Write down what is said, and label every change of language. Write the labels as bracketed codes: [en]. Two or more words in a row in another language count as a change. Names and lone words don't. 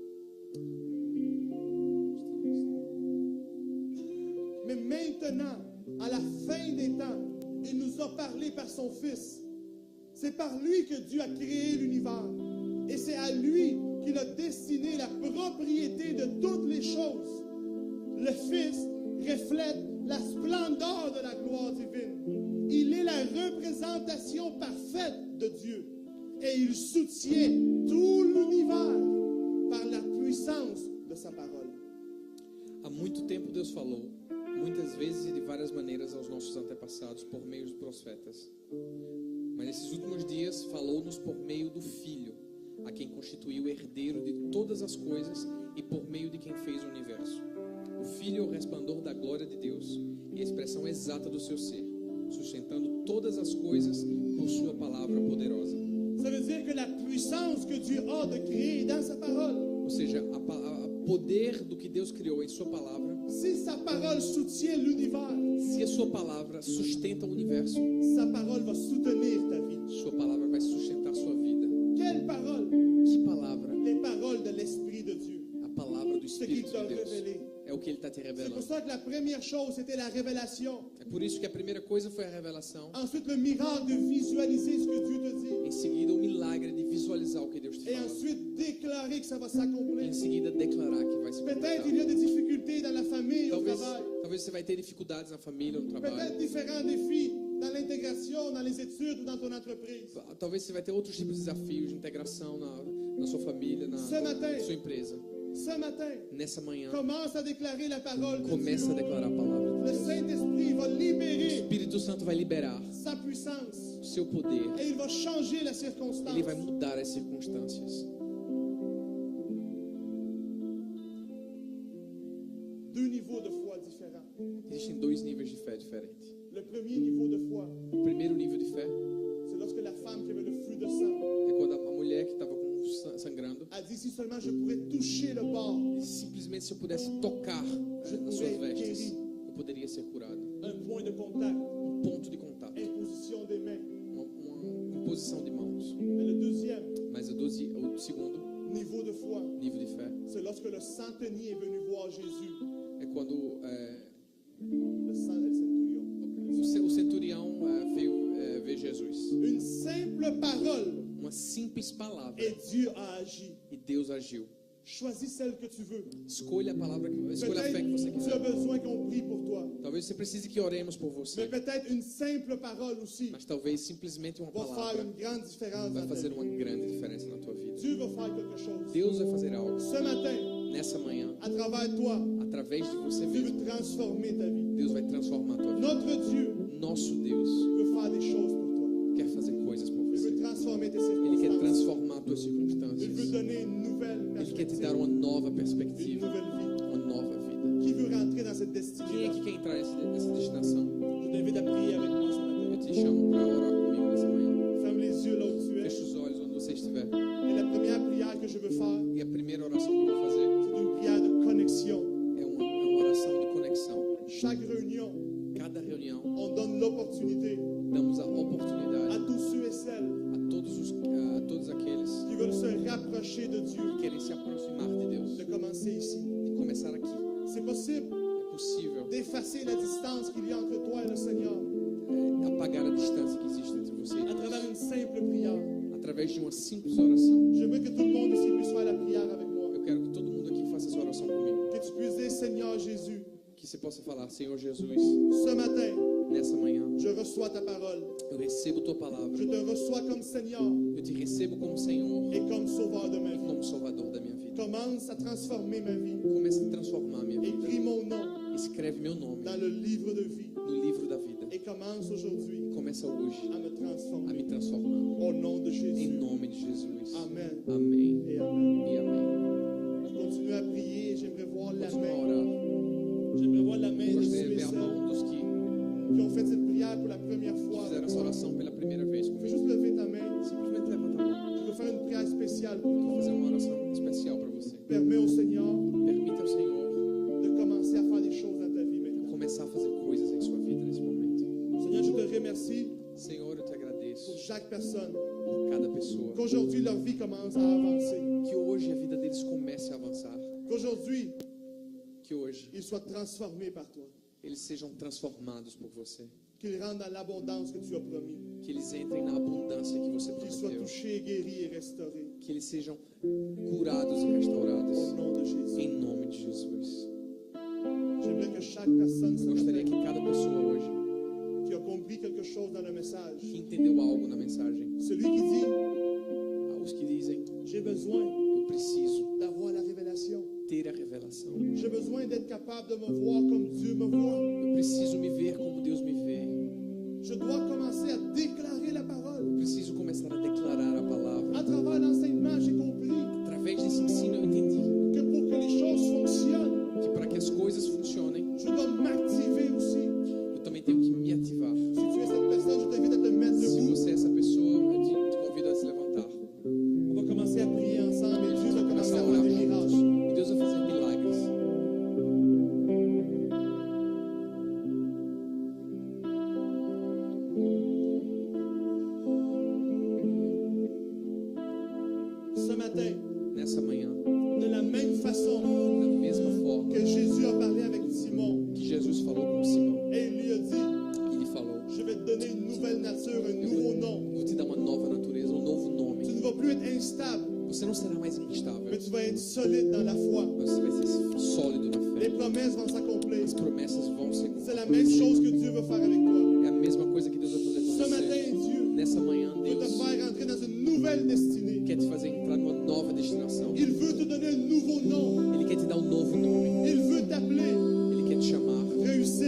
[fr] Mais maintenant, à la fin des temps, il nous a parlé par son Fils. C'est par lui que Dieu a créé l'univers. Et c'est à lui qu'il a destiné la propriété de toutes les choses. Le Fils reflète la splendeur de la gloire divine. Il est la représentation parfaite de Dieu. Et il soutient tout l'univers par la puissance de sa parole. [pt] Há muito tempo Deus falou, muitas vezes e de várias maneiras aos nossos antepassados por meio dos profetas. Mas nesses últimos dias falou-nos por meio do Filho, a quem constituiu herdeiro de todas as coisas e por meio de quem fez o universo. O Filho é o resplandor da glória de Deus e a expressão exata do seu ser, sustentando todas as coisas por sua palavra poderosa. [fr] Ça veut dire que la puissance que Dieu a de créer dans sa parole, [pt] Ou seja, o poder do que Deus criou em sua palavra, [fr] si sa parole soutient l'univers, [pt] se a sua palavra sustenta o universo, [fr] sa parole va soutenir ta vie. [pt] sua palavra vai sustentar sua vida. [fr] Quelle parole? [pt] Que palavra? [fr] Les paroles de l'Esprit de Dieu. [pt] A palavra do [fr] Ce qu'il [pt] Espírito [fr] t'a [pt] de Deus. [fr] révélé. [pt] É o que Ele está te [fr] C'est pour [pt] revelando. [fr] ça que la première chose, c'était la révélation. [pt] É por isso que a primeira coisa foi a revelação. [fr] Ensuite, le miracle de visualiser ce que Dieu te dit. [pt] Em seguida, o milagre de visualizar o que Deus te [fr] Et [pt] fala. [fr] ensuite, déclarer que ça va [pt] Em [fr] s'accomplir. [pt] seguida, declarar que vai se [fr] Peut-être [pt] completar. [fr] il y a des difficultés dans la famille, au [pt] Talvez, [fr] travail. [pt] talvez você vai ter dificuldades na família, no [fr] Peut-être [pt] trabalho. [fr] différents défis dans l'intégration, dans les études ou dans ton entreprise. [pt] Talvez você vai ter outros tipos de desafios de integração na sua família, na [fr] Ce matin. [pt] sua empresa. [fr] Ce matin, [pt] Nessa manhã, [fr] commence à déclarer la parole de [pt] começa a [fr] Dieu. [pt] declarar a palavra de [fr] Le [pt] Deus. [fr] Saint-Esprit va [pt] O [fr] libérer [pt] Espírito Santo vai liberar [fr] sa puissance [pt] o seu poder. [fr] et il va changer la [pt] Ele [fr] circonstance. [pt] vai mudar as circunstâncias. [fr] Deux niveaux de foi différents. [pt] Existem dois níveis de fé diferentes. [fr] Le premier niveau de foi, [pt] O primeiro nível de fé [fr] c'est lorsque la femme qui avait le flux de sang [pt] é quando a mulher que estava sangrando, [fr] a dit si seulement je pourrais toucher le bord, [pt] e simplesmente se eu pudesse tocar nas suas vestes, eu poderia ser curado. [fr] un point de contact, [pt] Ponto de contato, [fr] imposition des mains. [pt] uma imposição de mãos. [fr] Mais le deuxième [pt] Mas o segundo [fr] niveau de foi, [pt] nível de fé [fr] c'est lorsque le centenier est venu voir Jésus, [pt] é quando [fr] le centurion. [pt] o centurião veio ver Jesus. [fr] Une simple parole [pt] Uma simples palavra [fr] et Dieu a agi. [pt] e Deus agiu. [fr] Choisis celle que tu veux. [pt] Escolha a palavra, escolha a fé que você [fr] Peut-être tu as [pt] quiser. [fr] besoin qu'on prie pour toi. [pt] Talvez você precise que oremos por [fr] Mais [pt] você, [fr] peut-être une simple parole aussi [pt] mas talvez simplesmente uma [fr] va faire [pt] palavra [fr] une grande différence [pt] vai [fr] dans ta [pt] fazer [fr] vie. [pt] uma grande diferença na tua vida. [fr] Dieu va faire quelque chose. [pt] Deus vai fazer algo [fr] Ce matin, [pt] nessa manhã, [fr] à travers toi, [pt] através de você [fr] Dieu [pt] mesmo. [fr] veut transformer ta vie. [pt] Deus vai transformar a tua vida. [fr] Notre Dieu [pt] Nosso Deus [fr] veut faire des choses pour toi. [pt] quer fazer coisas por [fr] Il [pt] você. [fr] veut transformer tes [pt] Ele quer [fr] circonstances. [pt] transformar as tuas [fr] Il veut [pt] circunstâncias. [fr] donner une nouvelle [pt] Ele quer te [fr] perspective, [pt] dar uma nova [fr] une [pt] perspectiva, [fr] nouvelle vie. [pt] uma nova vida. [fr] Qui veut rentrer dans cette [pt] Quem é [fr] destinée? [pt] que quer entrar nessa destinação? [fr] Je t'invite à prier avec moi ce [pt] Eu [fr] matin. [pt] te chamo para orar comigo nessa manhã. [fr] Ferme les yeux là où tu es. [pt] Feche os olhos onde você estiver. [fr] Et la première prière que je veux faire, [pt] E a primeira oração que eu vou fazer [fr] c'est une prière de connexion. [pt] é uma oração de conexão. [fr] Chaque réunion, [pt] Cada reunião, [fr] on donne l'opportunité [pt] damos a [fr] à [pt] oportunidade [fr] tous ceux et celles [pt] a todos aqueles [fr] qui veulent se rapprocher de Dieu [pt] que querem se aproximar de Deus, [fr] de commencer ici. [pt] de começar aqui. [fr] C'est possible [pt] É possível [fr] d'effacer la distance qu'il y a entre toi et le Seigneur [pt] apagar a distância que existe entre você e [fr] à travers [pt] Deus, [fr] une simple prière. [pt] através de uma simples oração. [fr] J'aimerais que tout le monde ici puisse faire la prière avec moi. [pt] Eu quero que todo mundo aqui faça essa oração comigo. [fr] Que tu puisses dire, Seigneur Jésus, [pt] Que você possa falar: Senhor Jesus, [fr] ce matin, [pt] nessa manhã [fr] je reçois ta parole. [pt] eu recebo tua palavra. [fr] Je te reçois comme Seigneur [pt] Eu te recebo como Senhor [fr] et comme Sauveur de ma [pt] e [fr] vie. [pt] como Salvador da minha vida. [fr] Commence à transformer ma vie. [pt] Comece a transformar a minha [fr] Écris [pt] vida. [fr] mon nom [pt] Escreve meu nome [fr] dans le livre de vie [pt] no livro da vida. [fr] et commence aujourd'hui [pt] Começa hoje [fr] à me [pt] a [fr] transformer. [pt] me transformar. [fr] Au nom de [pt] Em [fr] Jésus. [pt] nome de Jesus. [fr] Amen [pt] Amém [fr] et Amen. [pt] e amém. [fr] Je continue à prier et j'aimerais voir la [pt] Continua a [fr] main. [pt] orar. [fr] J'aimerais voir la main de [pt] Gostaria [fr] ceux [pt] de [fr] et [pt] ver a [fr] celles [pt] mão dos que [fr] qui ont fait cette prière pour la première fois. [pt] fizeram essa oração pela primeira vez [fr] Fais [pt] comigo. [fr] juste lever ta main. [pt] Simplesmente levanta a mão. [fr] Je veux faire une prière spéciale pour [pt] Vou [fr] toi. [pt] fazer uma oração especial para você. [fr] Permets au Seigneur [pt] Permita ao Senhor [fr] de commencer à faire des choses dans ta vie maintenant. [pt] começar a fazer coisas em sua vida nesse momento. [fr] Seigneur, je te remercie [pt] Senhor, eu te agradeço [fr] pour chaque personne. [pt] por cada pessoa. [fr] Qu'aujourd'hui, leur vie commence à avancer. [pt] Que hoje a vida deles comece a avançar. [fr] Qu'aujourd'hui, [pt] Que hoje [fr] ils soient transformés par toi. [pt] eles sejam transformados por você. [fr] Qu'ils rentrent dans l'abondance que tu as promis. [pt] Que eles entrem na abundância que você [fr] Qu'ils soient [pt] prometeu. [fr] touchés, guéris et restaurés. [pt] Que eles sejam curados e restaurados. [fr] Au nom de Jésus. [pt] Em nome de Jesus. [fr] J'aimerais que chaque personne ce [pt] Gostaria que [fr] matin, [pt] cada pessoa hoje [fr] qui a compris quelque chose dans le message, [pt] que entendeu algo na mensagem, [fr] celui qui dit, [pt] os que dizem, [fr] j'ai besoin [pt] eu preciso [fr] d'avoir la révélation. [pt] ter a revelação. [fr] J'ai besoin d'être capable de me voir comme Dieu me voit. [pt] Eu preciso me ver como Deus me vê. [fr] Je dois commencer à déclarer la [pt] Eu [fr] parole. [pt] preciso começar a declarar a palavra. [fr] À travers l'enseignement, j'ai compris [pt] Através desse ensino eu entendi [fr] que pour que les choses fonctionnent, [pt] que para que as coisas funcionem, [fr] je dois m'activer aussi. [pt] eu também tenho que me ativar. [fr] Si tu es cette personne, je t'invite à te mettre [pt] Se [fr] debout. [pt] você é essa pessoa, eu te convido a se levantar. [fr] On va commencer à prier ensemble et Dieu va commencer [pt] Começar [fr] à [pt] a [fr] faire [pt] orar [fr] des [pt] juntos. [fr] miracles. [pt] E Deus vai fazer milagres. [fr] Ce matin, [pt] Nessa manhã, [fr] de la même façon [pt] da mesma forma [fr] que Jésus a parlé avec Simon, [pt] que Jesus falou com Simão, [fr] et il lui a dit, [pt] ele falou: [fr] je vais te donner une nouvelle nature, un [pt] eu [fr] nouveau nom. [pt] vou te dar uma nova natureza, um novo [fr] Tu [pt] nome. [fr] ne vas plus être instable, [pt] Você não será mais instável, [fr] mais tu vas être solide dans la foi. [pt] você vai ser sólido na [fr] Les [pt] fé. [fr] promesses vont s'accomplir. [pt] As promessas vão ser [fr] C'est la même chose que Dieu veut faire avec toi. [pt] É a mesma coisa que Deus vai fazer [fr] Ce [pt] com [fr] matin, [pt] você. [fr] Dieu [pt] Nessa manhã, [fr] veut te [pt] Deus [fr] faire entrer dans une nouvelle destinée. [pt] quer te fazer entrar numa nova destinação. [fr] Il veut te donner un nouveau nom. [pt] Ele quer te dar um novo nome. [fr] Il veut t'appeler [pt] Ele quer te chamar